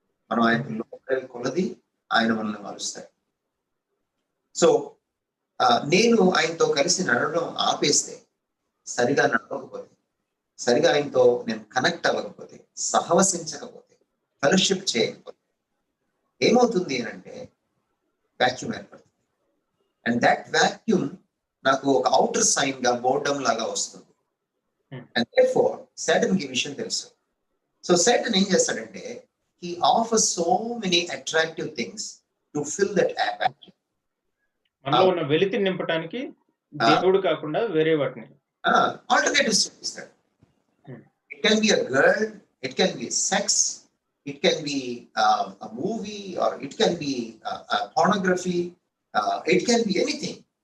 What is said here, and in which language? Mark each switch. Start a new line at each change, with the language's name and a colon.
Telugu: మనం ఆయన కొలది ఆయన మనల్ని మారుస్తాడు. సో నేను ఆయనతో కలిసి నడవడం ఆపేస్తే, సరిగా నడవకపోతే, సరిగా ఆయనతో నేను కనెక్ట్ అవ్వకపోతే, సహవసించకపోతే, ఫెలోషిప్ చేయకపోతే ఏమవుతుంది అని అంటే వాక్యూమ్ ఏర్పడుతుంది. అండ్ దట్ వాక్యూమ్ నాకు ఒక అవుటర్ సైన్ గా బోర్డమ్ లాగా వస్తుంది. అండ్ దేర్ఫోర్ సాటన్ కి విషయం తెలుసు. సో సాటన్ ఏం చేస్తాడంటే
English: he offers so many attractive things to fill that vacuum.
Telugu: మనలో ఉన్న వెలితిని నింపడానికి దేవుడు కాకుండా వేరే వాటిని ఆల్టర్నేటివ్స్ చూపిస్తాడు.
English: It can be a girl, it can be sex, it can be a movie, or it can be pornography, it can be anything.